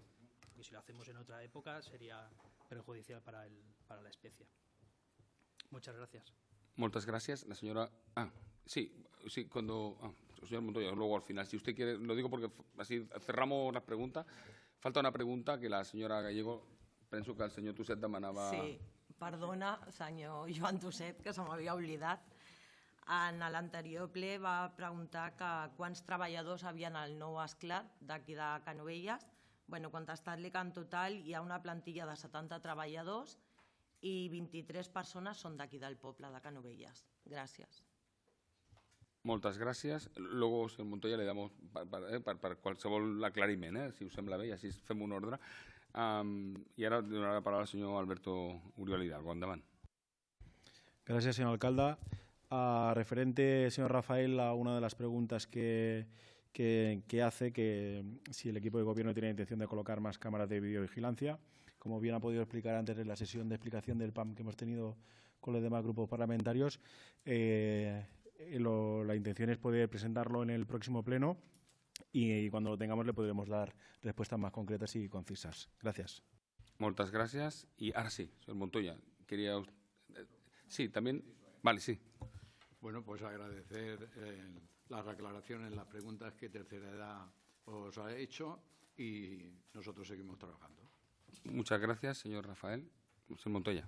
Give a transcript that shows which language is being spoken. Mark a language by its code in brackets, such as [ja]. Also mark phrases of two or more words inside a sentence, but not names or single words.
[es] Y si lo hacemos en otra época sería perjudicial para la especie. Muchas gracias. Muchas gracias. La señora... sí, señor Montoya, luego al final. Si usted quiere, lo digo porque así cerramos las preguntas. [ca] Falta una pregunta que la senyora Gallego, penso que el senyor Tusset demanava... Sí, perdona, senyor Joan Tusset, que se m'havia oblidat. En l'anterior ple va preguntar que quants treballadors havien al nou esclat d'aquí de Canovelles. Bueno, contestar-li que en total hi ha una plantilla de 70 treballadors i 23 persones són d'aquí del poble de Canovelles. Gràcies. Moltes gràcies. Luego, senyor Montoya, [es] le damos [ca] per qualsevol aclariment, si us sembla bé, i així fem un ordre. I ara donaré la paraula al senyor Alberto Uriol Hidalgo. Endavant. [es] Gracias, señor alcalde. Referente, señor Rafael, a una de las preguntas que hace, que si el equipo de gobierno tiene intención de colocar más cámaras de videovigilancia. Como bien ha podido explicar antes en la sesión de explicación del PAM que hemos tenido con los demás grupos parlamentarios, la intención es poder presentarlo en el próximo pleno y cuando lo tengamos le podremos dar respuestas más concretas y concisas. Gracias. [ca] Moltes gràcies. I ara sí, [es] señor Montoya, quería... Sí, también... Vale, sí. Bueno, pues agradecer las aclaraciones, las preguntas que Tercera Edad os ha hecho y nosotros seguimos trabajando. Muchas gracias, señor Rafael. Señor Montoya.